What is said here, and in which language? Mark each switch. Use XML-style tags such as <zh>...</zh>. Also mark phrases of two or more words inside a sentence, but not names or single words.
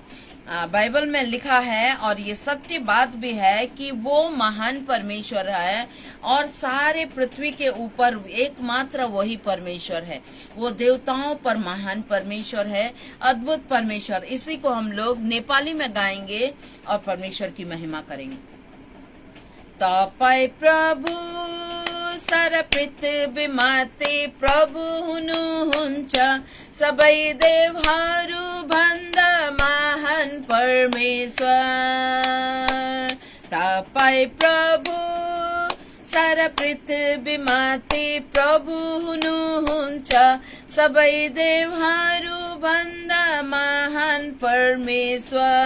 <hi>बाइबल में लिखा है और ये सत्य बात भी है कि वो महान परमेश्वर है और सारे पृथ्वी के ऊपर एकमात्र वही परमेश्वर है। वो देवताओं पर महान परमेश्वर है, अद्भुत परमेश्वर। इसी को हम लोग नेपाली में गाएंगे और परमेश्वर की महिमा करेंगे।</hi> <ne>तपाई प्रभु सारा पृथ्वी माथि प्रभु हुनुहुन्छ, सबै देवहरू भन्दा महान परमेश्वर। तपाई प्रभु सारा पृथ्वी माथि प्रभु हुनुहुन्छ, सबै देवहरू भन्दा महान परमेश्वर।</ne>